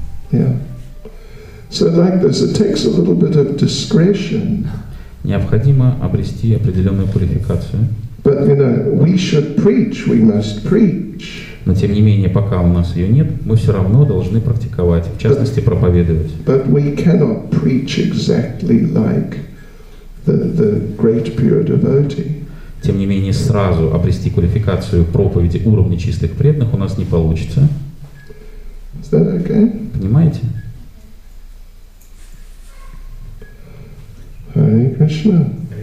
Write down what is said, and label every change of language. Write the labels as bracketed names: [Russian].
[English] Yeah. So like this, it takes a little bit of discretion. [Russian] Необходимо обрести определенную квалификацию. [English] But we should preach, we must preach. [Russian] Но тем не менее, пока у нас ее нет, мы все равно должны практиковать, в частности, проповедовать. [English] But we cannot preach exactly like the great pure devotee. [Russian] Тем не менее, сразу обрести квалификацию проповеди уровня чистых преданных у нас не получится. [English] Is that okay? [Russian] Понимаете? [English] Hare Krishna.